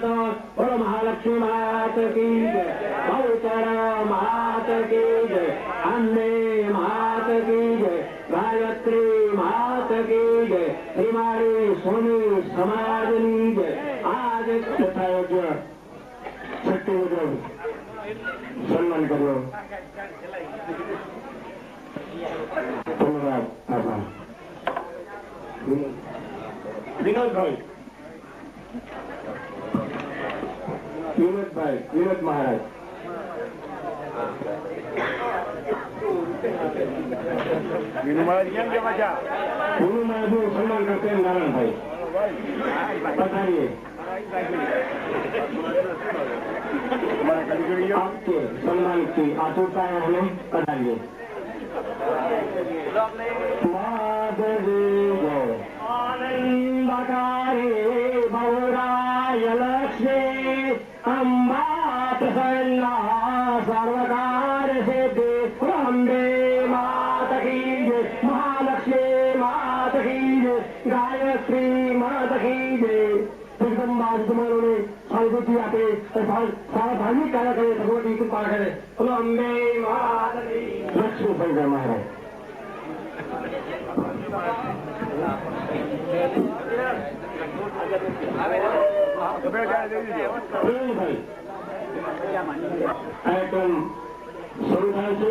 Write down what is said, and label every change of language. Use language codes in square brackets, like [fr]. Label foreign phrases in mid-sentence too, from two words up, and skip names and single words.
[hi] बोलो महालक्ष्मी मात की जय, बहुचर मात की जय, अन्ने मात की जय, गायत्री मात की जय, [gu] શ્રીમારી સોની સમાજની જય. આજ તથા યોગ્ય શક્તિ મુજબ સન્માન કર્યો. ધન્યવાદ. આભાર. વિનોદભાઈ વિનોદ મહારાજ. વિનુ મહારાજ કેમ કે મજા? વિનુ મહારાજનું સન્માન કરશે નારાયણભાઈ. પધારીએ. [hi] आपके सम्मान की आतुरता है, हमें पधारिए. माधवी जय आनंदकारी बहुराय लक्ष्मी अम्बा प्रसन्ना सर्वकार सिद्धि अम्बे मात की जय, महालक्ष्मी मात की जय, गायत्री मात की जय, जगदम्बा [gu] આજમાનોને સાનુભૂતિ આપે સારા ધાર્મિક કાર્ય કરે ભગવતી કૃપા કરે. બોલો અંબે મહાદેવી. લક્ષ્મી શંકર મહારાજ. કાર્યક્રમ શરૂ થાય છે.